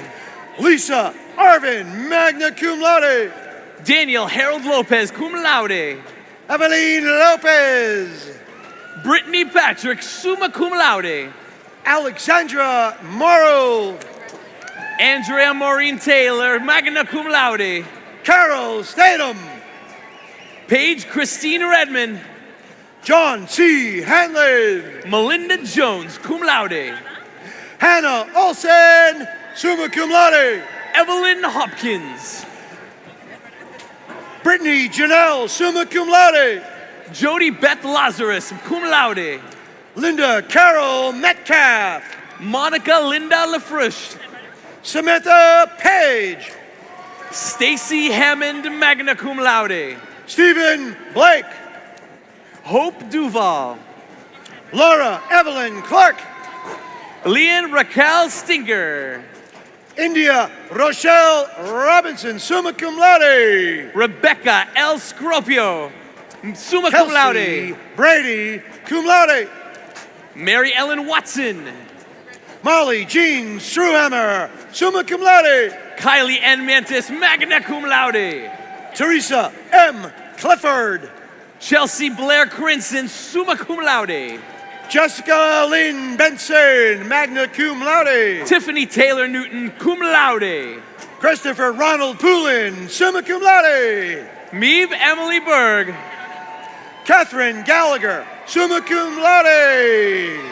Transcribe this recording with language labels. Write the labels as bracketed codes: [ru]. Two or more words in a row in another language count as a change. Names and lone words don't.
[en] Lisa Arvin, [la] magna cum laude. [en] Daniel Harold Lopez, [la] cum laude. [en] Eveline Lopez. Brittany Patrick, [la] summa cum laude. [en] Alexandra Morrow. Andrea Maureen Taylor, [la] magna cum laude. [en] Carol Statham. Paige Christine Redmond. John C. Hanlon. Melinda Jones, [la] cum laude. [en] Hannah Olsen, [la] summa cum laude. [en] Evelyn Hopkins. Brittany Janelle, [la] summa cum laude. [en] Jody Beth Lazarus, [la] cum laude. [en] Linda Carol Metcalf. Monica Linda LaFrush. Samantha Page. Stacy Hammond, [la] magna cum laude. [en] Stephen Blake. Hope Duval. Laura Evelyn Clark. Leanne Raquel Stinker. India Rochelle Robinson, [la] summa cum laude. [en] Rebecca L. Scropio, [la] summa cum laude. [en] Kelsey Brady, [la] cum laude. [en] Mary Ellen Watson. Molly Jean Struhammer, [la] summa cum laude. [en] Kylie N. Mantis, [la] magna cum laude. [en] Teresa M. Clifford. Chelsea Blair Crinson, [la] summa cum laude. [en] Jessica Lynn Benson, [la] magna cum laude. [en] Tiffany Taylor Newton, [la] cum laude. [en] Christopher Ronald Poulin, [la] summa cum laude. [en] Meave Emily Berg. Catherine Gallagher, [la] summa cum laude.